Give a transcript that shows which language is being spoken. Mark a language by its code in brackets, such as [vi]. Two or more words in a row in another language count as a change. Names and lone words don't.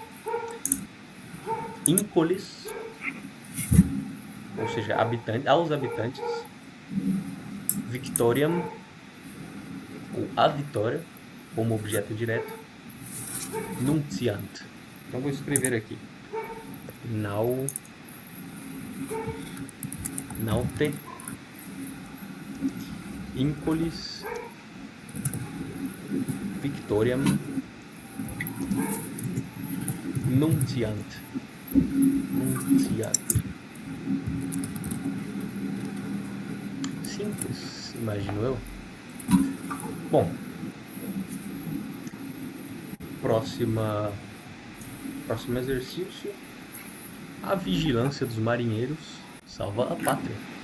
[pt] Incolis, ou seja, aos habitantes. Victoriam, ou a vitória, como objeto direto. Nunciant. Então vou escrever aqui: naute, [la] incolis, victoriam, nunciant. [pt] Simples, imagino eu. Bom, próximo exercício: a vigilância dos marinheiros salva a pátria.